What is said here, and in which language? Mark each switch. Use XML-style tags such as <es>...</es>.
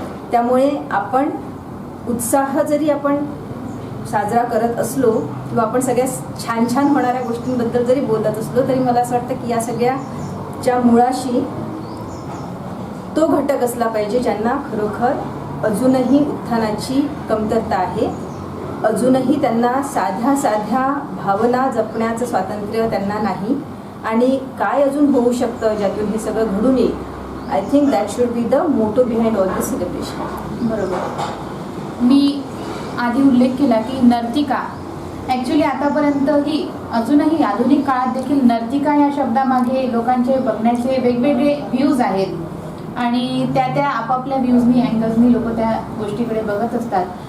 <mr>त्यामुळे आपण उत्साह जरी आपण साजरा करत असलो किंवा आपण सगळ्या छान छान होणाऱ्या गोष्टींबद्दल जरी बोलत असलो तरी मला असं वाटतं की या सगळ्याच्या मुळाशी तो घटक असला पाहिजे ज्यांना खरोखर अजूनही उत्थानाची कमतरता आहे, अजूनही त्यांना साध्या भावना जपण्याचं स्वातंत्र्य त्यांना नाही. आणि काय अजून होऊ शकतं ज्यातून हे सगळं घडून येईल.</mr> <en>I think that should be the motto behind all this celebration.</en> <mr>बरोबर. मी आधी उल्लेख केला की नर्तिका ॲक्च्युली आतापर्यंतही अजूनही आधुनिक काळात देखील नर्तिका या शब्दामागे लोकांचे बघण्याचे वेगवेगळे व्ह्यूज आहेत आणि त्या आपापल्या व्ह्यूजनी अँगल्सनी लोक त्या गोष्टीकडे बघत असतात.</mr>